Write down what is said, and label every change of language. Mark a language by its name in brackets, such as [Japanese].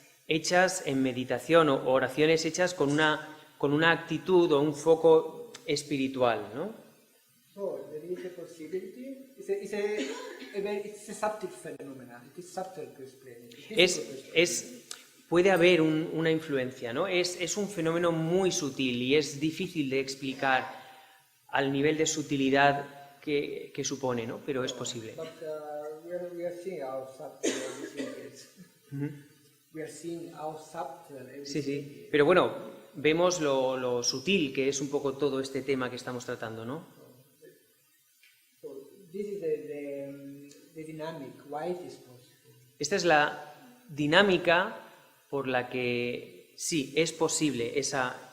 [Spanish] Hechas en meditación o oraciones hechas con una actitud o un foco espiritual, ¿no? [English] So there is a possibility. It's a subtle phenomenon. It is subtle to explain. It is difficult to explain. [Spanish] Puede haber una influencia, ¿no? Es un fenómeno muy sutil y es difícil de explicar al nivel de sutilidad que supone, ¿no? Pero es posible. [English] But we are seeing how subtle everything is. We are seeing how subtle everything [Spanish] Sí, [English] is. [Spanish] sí. Pero bueno, vemos lo sutil que es un poco todo este tema que estamos tratando, ¿no? [English] So this is the dynamic. Why it is possible? [Spanish] Esta es la dinámica por la que sí, es posible esa